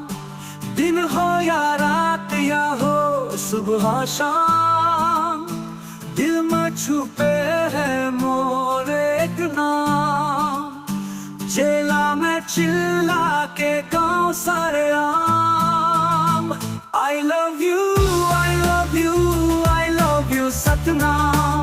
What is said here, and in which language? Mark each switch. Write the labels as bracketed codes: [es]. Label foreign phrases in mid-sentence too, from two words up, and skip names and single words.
[hne] दिन हो या रात या हो सुबह शाम दिल में छुपे है मोर एक नाम। जेला में चिल्ला के गाँव सारे आम। [en] I love you, I love you, I love you सतनाम।